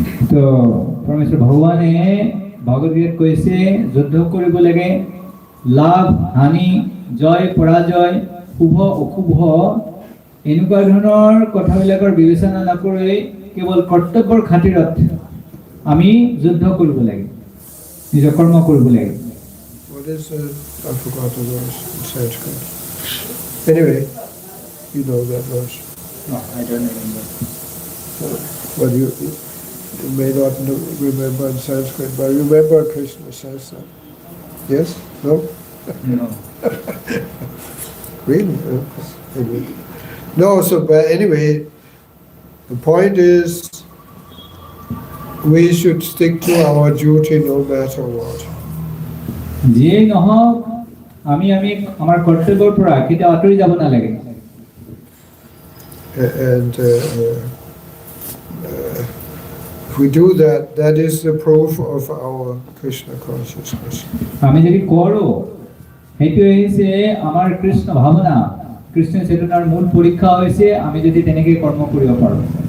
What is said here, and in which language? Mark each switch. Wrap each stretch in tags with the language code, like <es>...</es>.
<as>তো পৰমেশ্বৰ ভগৱানে ভগৱদ গীতাত কৈছে, যুদ্ধ কৰিব লাগে, লাভ হানি, জয় পৰাজয়, শুভ অশুভ এনেকুৱা ধৰণৰ কথাবিলাকৰ বিবেচনা নকৰি কেৱল কৰ্তব্যৰ খাতিৰত আমি যুদ্ধ কৰিব লাগে, নিজৰ কৰ্ম কৰিব লাগে।</as> <en>What is I forgot the verse in Sanskrit. Anyway, you know that verse. No, I don't remember. Well, you may not remember in Sanskrit, but remember Krishna says that. Yes? No? No. Really? Anyway. No, but anyway, the point is we should stick to our duty no matter what.</en> <as>যিয়েই নহওক আমি আমাৰ কৰ্তব্যৰ পৰা কেতিয়াও আঁতৰি যাব নালাগে।</as> <en>And if we do that, that is the proof of our Krishna consciousness.</en> <as>আমি যদি কৰোঁ, সেইটোৱে হৈছে আমাৰ কৃষ্ণ ভাৱনা, কৃষ্ণ চেতনাৰ মূল পৰীক্ষা হৈছে আমি যদি তেনেকৈ কৰ্ম কৰিব পাৰোঁ।</as>